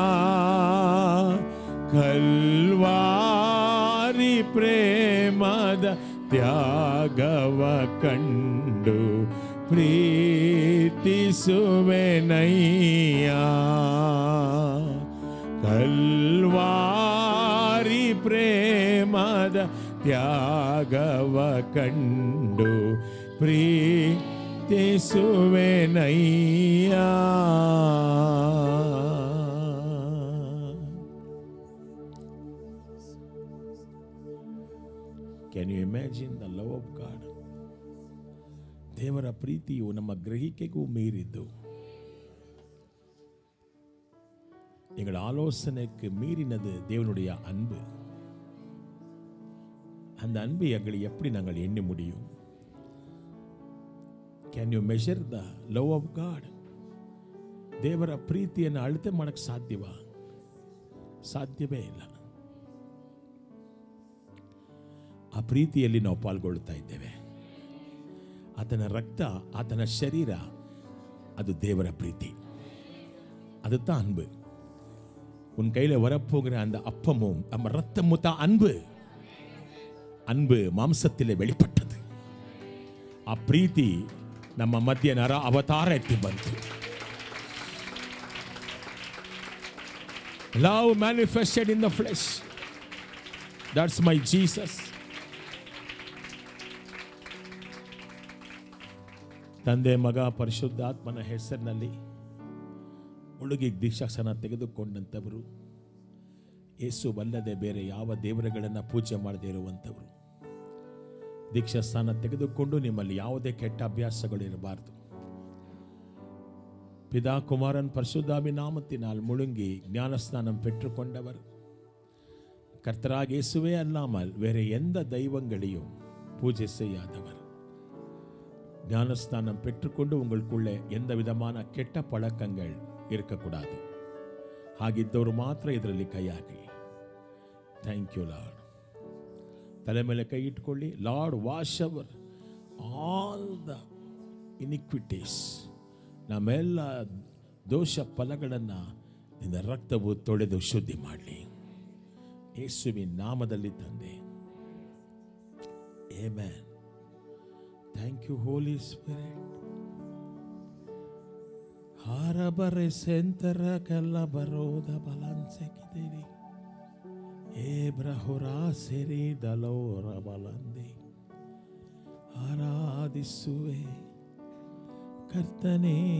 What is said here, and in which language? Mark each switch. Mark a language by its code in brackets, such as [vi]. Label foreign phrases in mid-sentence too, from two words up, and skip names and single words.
[kn] ಕಲ್ವಾರಿ ಪ್ರೇಮದ ತ್ಯಾಗವ ಕಂಡು ಪ್ರೀತಿಸುವೆನಯ್ಯಾ. ಕಲ್ವಾರಿ ಪ್ರೇಮದ ತ್ಯಾಗವ ಕಂಡು ಪ್ರೀತಿಸುವೆನಯ್ಯಾ. [en] Can you imagine the love of God? [kn] ದೇವರ ಪ್ರೀತಿಯು ನಮ್ಮ ಗ್ರಹಿಕೆಗೂ ಮೀರಿದ್ದು, [ta] எங்கள் ஆலோசனைக்கு மீறினது தேவனுடைய அன்பு. அந்த அன்பை எங்களை எப்படி நாங்கள் எண்ண முடியும்? [en] Can you measure the love of God? [kn] ದೇವರ ಪ್ರೀತಿಯನ್ನು ಅಳತೆ ಮಾಡಕ್ಕೆ ಸಾಧ್ಯವಾ? ಸಾಧ್ಯವೇ ಇಲ್ಲ. ಆ ಪ್ರೀತಿಯಲ್ಲಿ ನಾವು ಪಾಲ್ಗೊಳ್ಳುತ್ತಾ ಇದ್ದೇವೆ. ಆತನ ರಕ್ತ, ಆತನ ಶರೀರ, ಅದು ದೇವರ ಪ್ರೀತಿ. [ta] அதுதான் அன்பு. உன் கையில வரப்போகிற அந்த அப்பமும் நம்ம ரத்தமும் தான் அன்பு. அன்பு மாம்சத்திலே வெளிப்பட்டது. [kn] ಆ ಪ್ರೀತಿ ನಮ್ಮ ಮಧ್ಯ ನರ ಅವತಾರ ಎತ್ತಿ ಬಂತು. [en] Love manifested in the flesh. That's my Jesus. [kn] ತಂದೆ, ಮಗ, ಪರಿಶುದ್ಧಾತ್ಮನ ಹೆಸರಿನಲ್ಲಿ ಮುಳುಗಿ ದೀಕ್ಷಾಸನ ತೆಗೆದುಕೊಂಡಂಥವರು, ಯೇಸುವಲ್ಲದೆ ಬೇರೆ ಯಾವ ದೇವರುಗಳನ್ನು ಪೂಜೆ ಮಾಡದೇ ಇರುವಂಥವರು, ದೀಕ್ಷಾಸ್ಥಾನ ತೆಗೆದುಕೊಂಡು ನಿಮ್ಮಲ್ಲಿ ಯಾವುದೇ ಕೆಟ್ಟ ಅಭ್ಯಾಸಗಳಿರಬಾರ್ದು. பிதா குமாரன் பரிசுத்தாவி நாமத்தினால் முழுங்கி ஞானஸ்நானம் பெற்றுக்கொண்டவர், கர்த்தராகிய இயேசுவே அல்லாமல் வேறு எந்த தெய்வங்களையும் பூஜை செய்யாதவர், ஞானஸ்நானம் பெற்றுக்கொண்டு உங்களுக்குள்ளே எந்த விதமான ಕೆಟ್ಟ பழக்கங்கள் இருக்கக்கூடாது. ಹಾಗಿದ್ದವರು ಮಾತ್ರ ಇದರಲ್ಲಿ ಕೈ ಹಾಕಿ. [en] Thank you Lord. [kn] ತಲೆ ಮೇಲೆ ಕೈ ಇಟ್ಕೊಳ್ಳಿ. [en] Lord, wash our all the iniquities. [kn] ನಮ್ಮೆಲ್ಲ ದೋಷ ಫಲಗಳನ್ನು ನಿನ್ನ ರಕ್ತವು ತೊಳೆದು ಶುದ್ಧಿ ಮಾಡಲಿ. ಯೇಸುವಿನ ನಾಮದಲ್ಲಿ ತಂದೆ, ಆಮೆನ್. [en] Thank you, Holy Spirit. Harabare sentara kalla baroda balanse kideri. Ebrahora seri dalora balande. Aradisuve kartane.